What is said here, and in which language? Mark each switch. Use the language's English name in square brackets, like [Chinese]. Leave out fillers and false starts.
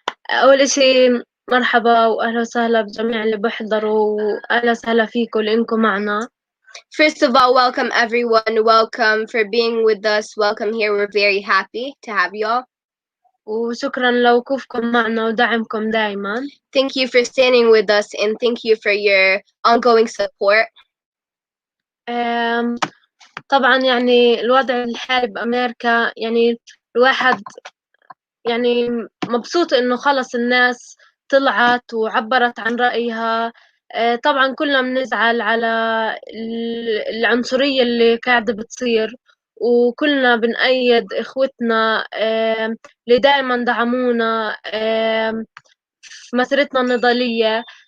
[Arabic] أول إشي مرحبا وأهلا وسهلا بجميع اللي بحضروا وأهلا وسهلا فيكم لأنكم معنا. [English] First of all, welcome everyone. Welcome for being with us. Welcome here. We're very happy to have you all. [Arabic] وشكرا لوقوفكم معنا ودعمكم دائما. [English] Thank you for standing with us and thank you for your ongoing support. [Arabic] طبعا يعني الوضع الحالي بأمريكا يعني الواحد يعني مبسوط إنه خلص الناس طلعت وعبرت عن رأيها. طبعا كلنا بنزعل على العنصرية اللي قاعدة بتصير وكلنا بنأيد إخوتنا اللي دائما دعمونا في مسيرتنا النضالية.